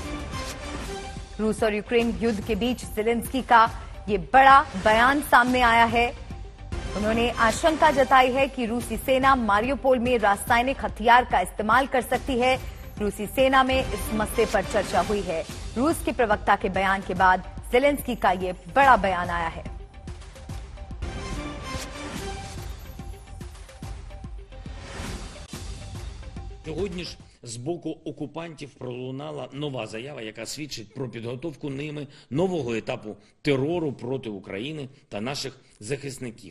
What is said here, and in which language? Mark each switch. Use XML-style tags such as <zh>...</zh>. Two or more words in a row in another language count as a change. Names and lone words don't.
<hi>रूस और यूक्रेन युद्ध के बीच ज़ेलेंस्की का ये बड़ा बयान सामने आया है। उन्होंने आशंका जताई है कि रूसी सेना मारियुपोल में रासायनिक हथियार का इस्तेमाल कर सकती है। रूसी सेना में इस मसले पर चर्चा हुई है। रूस के प्रवक्ता के बयान के बाद ज़ेलेंस्की का ये बड़ा बयान आया है।</hi> <uk>Сьогодні ж з боку окупантів пролунала нова заява, яка свідчить про підготовку ними нового етапу терору проти України та наших захисників.</uk>